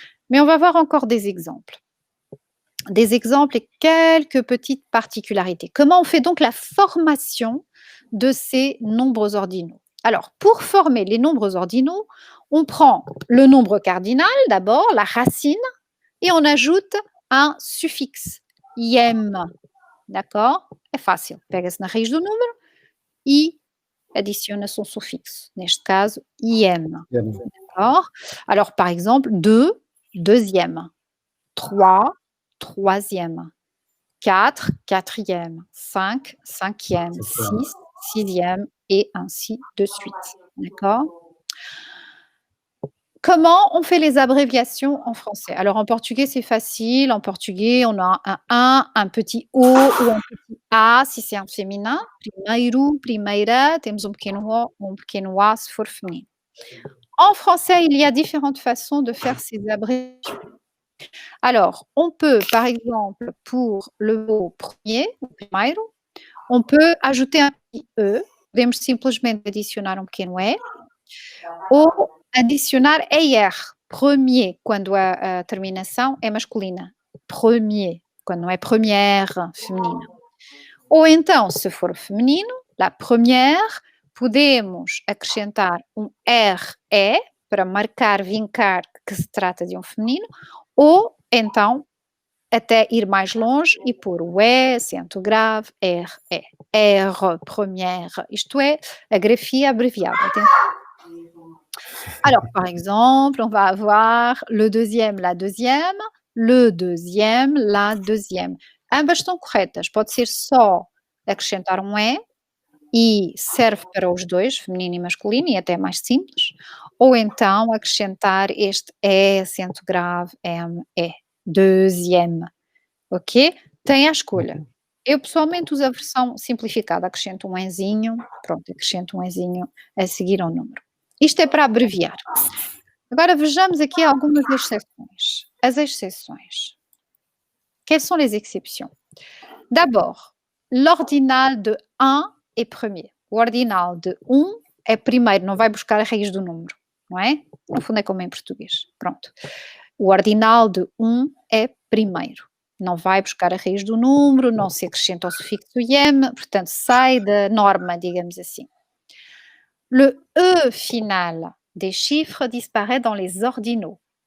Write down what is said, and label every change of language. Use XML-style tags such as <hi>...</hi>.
<fr>Mais on va voir encore des exemples. Des exemples et quelques petites particularités. Comment on fait donc la formation de ces nombres ordinaux? Alors, pour former les nombres ordinaux, on prend le nombre cardinal d'abord, la racine, et on ajoute un suffixe, iem. D'accord?</fr> <pt>É fácil. Pega-se na raiz do número e adiciona-se um suffixe. Neste caso, iem.</pt> <fr>D'accord? Alors, par exemple, 2, deuxième. 3, troisième. 4, quatrième. 5, cinquième. 6, sixième, et ainsi de suite. D'accord? Comment on fait les abréviations en français? Alors, en portugais, c'est facile. En portugais, on a un petit O ou un petit A, si c'est un féminin.</fr> <pt>Primeiro, primeira, temos pequeno O ou pequeno A, se for feminino.</pt> <fr>En français, il y a différentes façons de faire ces abréviations. Alors, on peut, par exemple, pour le mot premier,</fr> <pt>o primeiro,</pt> <fr>on peut ajouter un petit E.</fr> <pt>Podemos simplesmente adicionar pequeno E. Ou adicionar ER, premier, quando a terminação é masculina. Premier, quando não é première, feminina. Ou então, se for feminino, la première, podemos acrescentar RE para marcar, vincar que se trata de feminino, ou então até ir mais longe e pôr o E, acento grave, RE, R, première, isto é, a grafia abreviada.</pt> <fr>Alors, par exemple, on va avoir le deuxième, la deuxième, le deuxième, la deuxième.</fr> <pt>Ambas estão corretas. Pode ser só acrescentar um E e serve para os dois, feminino e masculino, e até mais simples, ou então acrescentar este E, acento grave, M, E, deuxième, ok? Tem a escolha. Eu pessoalmente uso a versão simplificada, acrescento um enzinho, pronto, acrescento um enzinho a seguir ao número. Isto é para abreviar. Agora vejamos aqui algumas exceções. As exceções.</pt> <fr>Quelles sont les exceptions? D'abord, l'ordinal de 1 est premier.</fr> <pt>O ordinal de 1 é primeiro, não vai buscar a raiz do número, não é? No fundo é como em português, pronto. O ordinal de 1 é primeiro. Não vai buscar a raiz do número, não se acrescenta o sufixo iem, portanto sai da norma, digamos assim.</pt> <fr>Le E final des chiffres disparaît dans les ordinaux.</fr>